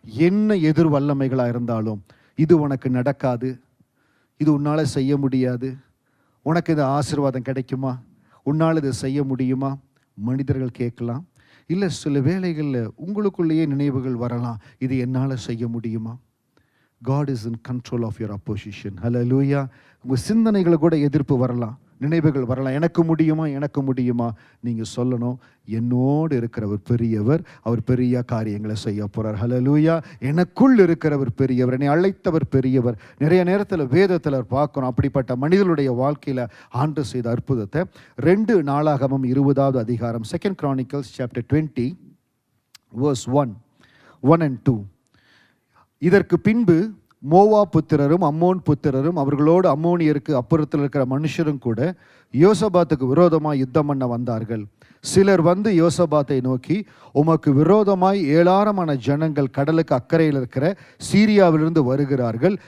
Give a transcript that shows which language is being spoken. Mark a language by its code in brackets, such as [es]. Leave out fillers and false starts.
[ta] என்ன எதிர் வல்லமைகளாக இருந்தாலும், இது உனக்கு நடக்காது, இது உன்னால் செய்ய முடியாது, உனக்கு இது ஆசீர்வாதம் கிடைக்குமா, உன்னால் இதை செய்ய முடியுமா, மனிதர்கள் கேட்கலாம். இல்லை சில வேளைகளில் உங்களுக்குள்ளேயே நினைவுகள் வரலாம், இது என்னால் செய்ய முடியுமா. [en] God is in control of your opposition. Hallelujah. [ta] உங்கள் சிந்தனைகளை கூட எதிர்ப்பு வரலாம், நினைவுகள் வரலாம். எனக்கு முடியுமா. நீங்கள் சொல்லணும், என்னோடு இருக்கிறவர் பெரியவர், அவர் பெரிய காரியங்களை செய்ய போகிறார். ஹல்லேலூயா. எனக்குள் இருக்கிறவர் பெரியவர், என்னை அழைத்தவர் பெரியவர். நிறைய நேரத்தில் வேதத்தில் பார்க்கணும் அப்படிப்பட்ட மனிதனுடைய வாழ்க்கையில் ஆண்டு செய்த அற்புதத்தை. 2 நாளாகமம் 20வது அதிகாரம், [en] 2 Chronicles chapter 20 verse 1 and 2. [ta] இதற்கு பின்பு மோவா புத்திரரும் அம்மோன் புத்திரரும் அவர்களோடு அம்மோனியருக்கு அப்புறத்தில் இருக்கிற மனுஷரும் கூட யோசபாத்துக்கு விரோதமாய் யுத்தம் பண்ண வந்தார்கள். சிலர் வந்து யோசபாத்தை நோக்கி, உமக்கு விரோதமாய் 7000 ஜனங்கள் கடலுக்கு அக்கறையில் இருக்கிற சீரியாவிலிருந்து வருகிறார்கள்.